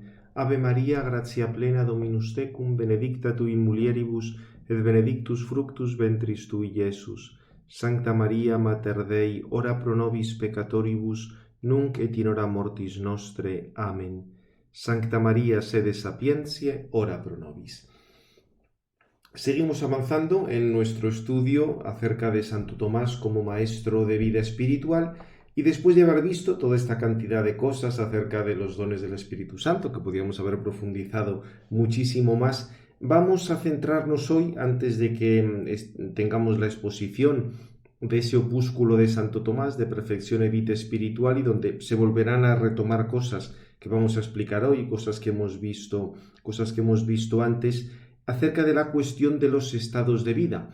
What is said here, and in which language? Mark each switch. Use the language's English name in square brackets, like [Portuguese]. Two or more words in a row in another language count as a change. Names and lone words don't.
[Latin] Ave Maria, gratia plena, Dominus tecum, benedicta tu in mulieribus, et benedictus fructus ventris tui, Iesus. Sancta Maria, Mater Dei, ora pro nobis peccatoribus, nunc et in hora mortis nostre. Amen. Sancta Maria, sede sapientiae, ora pro nobis. [Spanish] Seguimos avanzando en nuestro estudio acerca de Santo Tomás como maestro de vida espiritual, y después de haber visto toda esta cantidad de cosas acerca de los dones del Espíritu Santo, que podríamos haber profundizado muchísimo más, vamos a centrarnos hoy, antes de que tengamos la exposición de ese opúsculo de Santo Tomás, de Perfección y Vida Espiritual, y donde se volverán a retomar cosas que vamos a explicar hoy, cosas que hemos visto antes, acerca de la cuestión de los estados de vida.